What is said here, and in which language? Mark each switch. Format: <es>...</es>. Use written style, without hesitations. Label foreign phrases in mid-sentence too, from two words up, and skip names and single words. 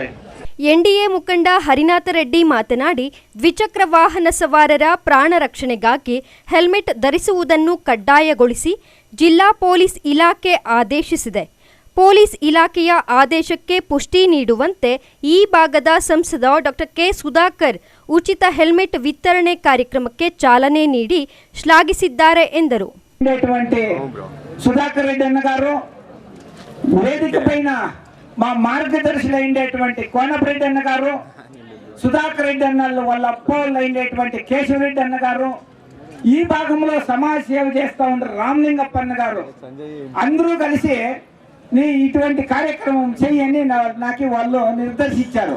<kn>ಎನ್ಡಿಎ ಮುಖಂಡ ಹರಿನಾಥ ರೆಡ್ಡಿ ಮಾತನಾಡಿ, ದ್ವಿಚಕ್ರ ವಾಹನ ಸವಾರರ ಪ್ರಾಣ ರಕ್ಷಣೆಗಾಗಿ ಹೆಲ್ಮೆಟ್ ಧರಿಸುವುದನ್ನು ಕಡ್ಡಾಯಗೊಳಿಸಿ ಜಿಲ್ಲಾ ಪೊಲೀಸ್ ಇಲಾಖೆ ಆದೇಶಿಸಿದೆ. ಪೊಲೀಸ್ ಇಲಾಖೆಯ ಆದೇಶಕ್ಕೆ ಪುಷ್ಟಿ ನೀಡುವಂತೆ ಈ ಭಾಗದ ಸಂಸದ ಡಾಕ್ಟರ್ ಕೆ ಸುಧಾಕರ್ ಉಚಿತ ಹೆಲ್ಮೆಟ್ ವಿತರಣೆ ಕಾರ್ಯಕ್ರಮಕ್ಕೆ ಚಾಲನೆ ನೀಡಿ ಶ್ಲಾಘಿಸಿದ್ದಾರೆ ಎಂದರು.</kn> <te>ఉండేటువంటి సుధాకర్ రెడ్డి అన్న గారు, వేదిక పైన మా మార్గదర్శులు అయినటువంటి కోనపరెడ్డి అన్న గారు, సుధాకర్ రెడ్డి అన్న వాళ్ళ అప్పోళ్ళు అయినటువంటి కేశవరెడ్డి అన్న గారు, ఈ భాగంలో సమాజ సేవ చేస్తూ ఉంటారు రామలింగప్ప అన్న గారు, అందరూ కలిసి నీ ఇటువంటి కార్యక్రమం చెయ్యని నాకు వాళ్ళు నిర్దేశించారు.</te>